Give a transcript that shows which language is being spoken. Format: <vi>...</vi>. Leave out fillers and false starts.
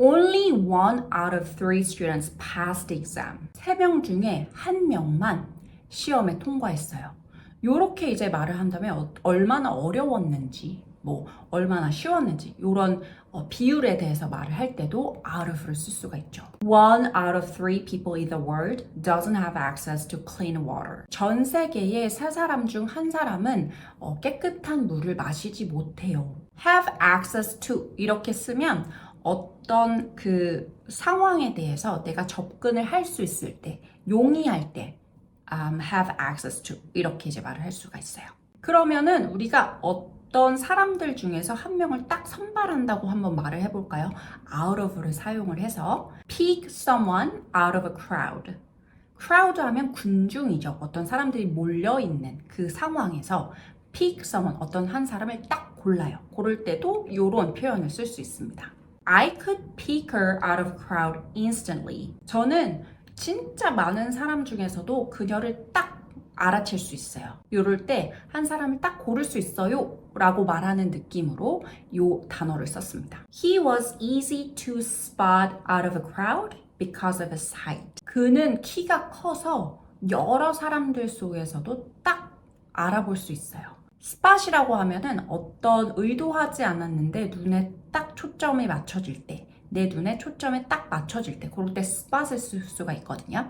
<en>Only 1 out of 3 students passed the exam.</en> <ko>3명 중에 1명만 시험에 통과했어요. 요렇게 이제 말을 한다면 얼마나 어려웠는지 뭐 얼마나 쉬웠는지 이런 비율에 대해서 말을 할 때도 out of를 쓸 수가 있죠.</ko> <en>1 out of 3 people in the world doesn't have access to clean water.</en> <ko>전 세계의 3사람 중 1사람은 깨끗한 물을 마시지 못해요.</ko> <en>have access to</en> <ko>이렇게 쓰면 어떤 그 상황에 대해서 내가 접근을 할 수 있을 때, 용이할 때 have access to 이렇게 이제 말을 할 수가 있어요. 그러면은 우리가 어떤 사람들 중에서 한 명을 딱 선발한다고 한번 말을 해볼까요?</ko> <en>out of를</en> <ko>사용을 해서</ko> <en>pick someone out of a crowd.</en> <ko>crowd 하면 군중이죠. 어떤 사람들이 몰려있는 그 상황에서</ko> <en>pick someone,</en> <ko>어떤 한 사람을 딱 골라요. 고를 때도 이런 표현을 쓸 수 있습니다.</ko> <en>I could pick her out of crowd instantly.</en> <ko>저는 진짜 많은 사람 중에서도 그녀를 딱 알아챌 수 있어요. 이럴 때 한 사람을 딱 고를 수 있어요 라고 말하는 느낌으로 이 단어를 썼습니다.</ko> <en>He was easy to spot out of a crowd because of his height.</en> <ko>그는 키가 커서 여러 사람들 속에서도 딱 알아볼 수 있어요. spot이라고 하면은 어떤 의도하지 않았는데 눈에 딱 초점이 맞춰질 때, 내 눈에 초점에 딱 맞춰질 때 그럴 때 spot을 쓸 수가 있거든요.</ko>